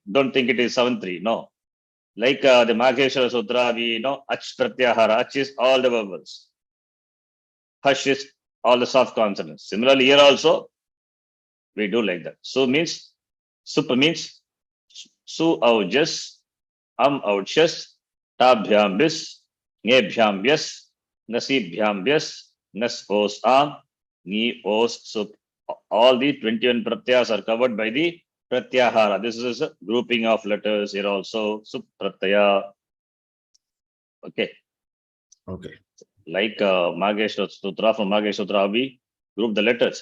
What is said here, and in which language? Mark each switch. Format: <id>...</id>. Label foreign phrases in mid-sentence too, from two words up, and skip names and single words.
<en>Don't think it is 7-3. No. Like the Magheshwara Sutra, we know</en> <sa>ach pratyahara.</sa> <en>Ach is all the vowels. Hush is all the soft consonants. Similarly, here also we do like that.</en> <sa>Su means sup means su aujas, auchas, tabhyam bis, ngebhyam byas, nasibhyam byas, nas os am, ni os sup.</sa> <en>All the 21 pratyayas are covered by the pratyahara. This is a grouping of letters here also.</en> <sa>Sup pratyaya.</sa> <en>Okay. Like Magheshwara Sutra, from Magheshwara Sutra, we group the letters.</en>